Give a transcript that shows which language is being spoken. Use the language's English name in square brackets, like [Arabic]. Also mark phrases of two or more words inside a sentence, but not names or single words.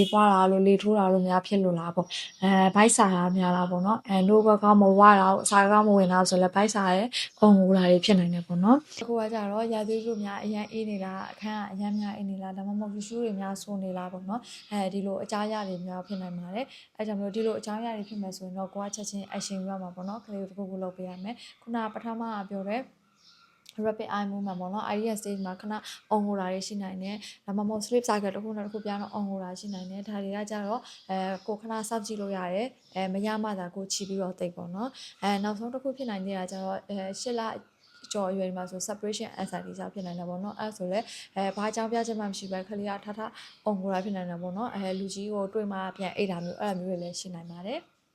[Burmese] ပွားတာလို့လေထိုးတာလို့များဖြစ်လို့လားပေါ့ဘိုက်စာတာများလားပေါ့နော်နိုးဘကောင်းမဝတာအစာကောင်းမဝင်တာဆိုလည်းဘိုက်စာရဲ့ပုံကိုတာတွေဖြစ်နိုင်တယ်ပေါ့နော်အခုကကြတော့ရာသီဥတုများအရန်အေးနေလားအခန်းကအရန်များအေးနေလားဒါမှမဟုတ်ရှူးတွေများဆိုးနေလားပေါ့နော်ဒီလိုအကြားရတွေများဖြစ်နိုင်ပါတယ်အဲကြောင့်မလို့ဒီလိုအကြောင်းအရာတွေဖြစ်မယ်ဆိုရင်တော့ကိုကချက်ချင်း action ရမှာပေါ့နော်ကလေးတို့တစ်ခုခုလုပ်ပေးရမယ်ခုနပထမကပြောတဲ့ [English] rapid eye movement [Burmese] ပေါ့နော် [English] IES stage [Burmese] မှာခဏအော်ငိုတာတွေရှိနိုင်တယ်ဒါမှမဟုတ် [English] sleep cycle [Burmese] တစ်ခုနဲ့တစ်ခုပြောင်းတော့အော်ငိုတာရှိနိုင်တယ်ဒါတွေကကြတော့ကိုခဏစောင့်ကြည့်လို့ရတယ်မရမှသာကိုချီပြီးတော့တိတ်ပေါ့နော်နောက်ဆုံးတစ်ခုဖြစ်နိုင်သေးတာကြတော့8လကျော်အရွယ်မှာဆို [English] separation anxiety [Burmese] ကြောင့်ဖြစ်နိုင်တယ်ပေါ့နော်အဲ့ဆိုလဲဘာကြောင့်ပြချက်မှမရှိပဲခလေးကထအုံငိုတာဖြစ်နိုင်တယ်ပေါ့နော်လူကြီးကိုတွေ့မှပြန်အိတ်တာမျိုးအဲ့လိုမျိုးတွေလည်းရှိနိုင်ပါတယ်